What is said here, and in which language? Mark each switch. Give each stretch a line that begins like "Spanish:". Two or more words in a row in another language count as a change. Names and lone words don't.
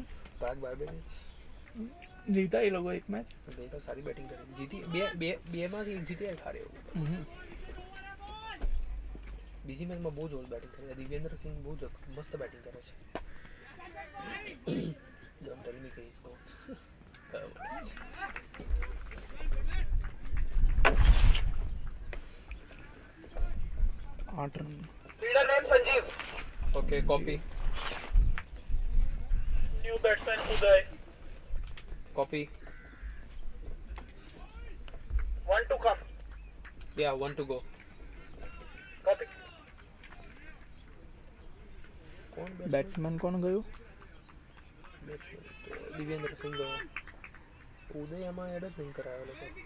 Gujarati: प्राग बारबेनियंस જીતા એ લોકો એક મેચ.
Hindi: गई तो सारी बैटिंग
Gujarati: કરી જીતી. બે માંથી એક જીત્યા એક હારે એવું. બીજી મેચમાં બહુ જોર બેટિંગ કરે છે. દિવ્યેન્દ્ર સિંહ બહુ મસ્ત બેટિંગ કરે છે.
English: don't tell me
Gujarati: કે इसको 8 રન.
English: Leader name Sanjeev. Okay, copy. New batsman Uday. Copy. 1 to come. Yeah, 1 to go. Copy.
Gujarati: બેટ્સમેન કોણ ગયું? દિવ્યેન્દ્ર સિંહ ગયો. ઉદય આમાં એડ જ નહીં કરાયો લોકો.